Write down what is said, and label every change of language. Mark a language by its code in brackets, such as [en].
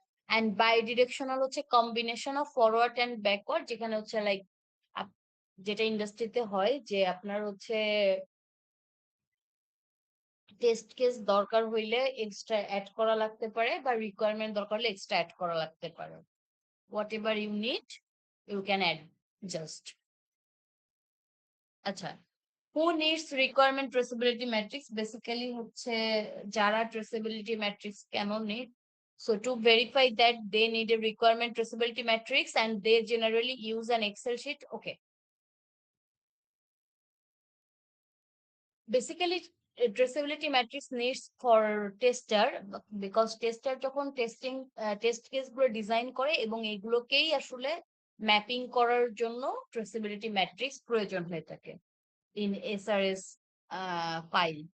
[bn] And by directional হচ্ছে combination of forward and backward, যেখানে হচ্ছে লাইক যেটা ইন্ডাস্ট্রিতে হয় যে আপনার হচ্ছে টেস্ট কেস দরকার হইলে এক্সট্রা অ্যাড করা লাগতে পারে, বা রিকোয়ারমেন্ট দরকার হলে এক্সট্রা অ্যাড করা লাগতে পারে। [en] Whatever you need you can add just. আচ্ছা, who needs requirement traceability matrix? [bn] Basically হচ্ছে যারা ট্রেসেবিলিটি ম্যাট্রিক্স কেন need, [en] so to verify that they need a requirement traceability matrix and they generally use an Excel sheet. Okay, basically traceability matrix needs for tester, because tester [bn] যখন testing test case গুলো design করে এবং এগুলোকেই আসলে mapping করার জন্য traceability matrix প্রয়োজন হয়ে থাকে [en] In SRS file.